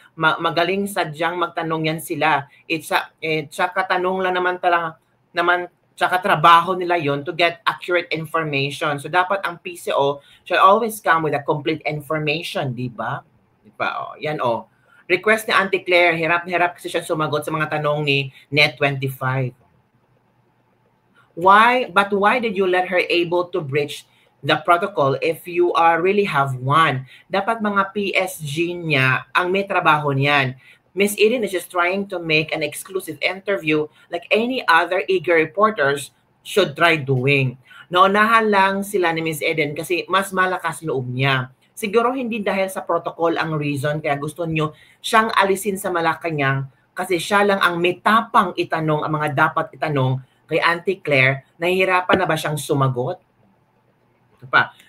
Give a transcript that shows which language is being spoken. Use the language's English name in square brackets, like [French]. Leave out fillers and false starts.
[Filipino] Magaling sadyang magtanong yan sila. Tsaka tanong lang naman tsaka trabaho nila yon [English] to get accurate information. [Filipino] So, dapat ang [English] PCO should always come with a complete information, [Filipino] di ba? Yan o. Request ni Auntie Claire, hirap na hirap kasi siya sumagot sa mga tanong ni Net25. [English] But why did you let her able to breach the protocol if you really have one? [Filipino] Dapat mga PSG niya ang may trabaho niyan. [English] Miss Eden is just trying to make an exclusive interview like any other eager reporters should try doing. [Filipino] Naunahan lang sila ni Miss Eden kasi mas malakas loob niya. Siguro hindi dahil sa protocol ang reason kaya gusto niyo siyang alisin sa Malacanang kasi siya lang ang may tapang itanong ang mga dapat itanong kay Auntie Claire. Nahihirapan na ba siyang sumagot? Ito pa.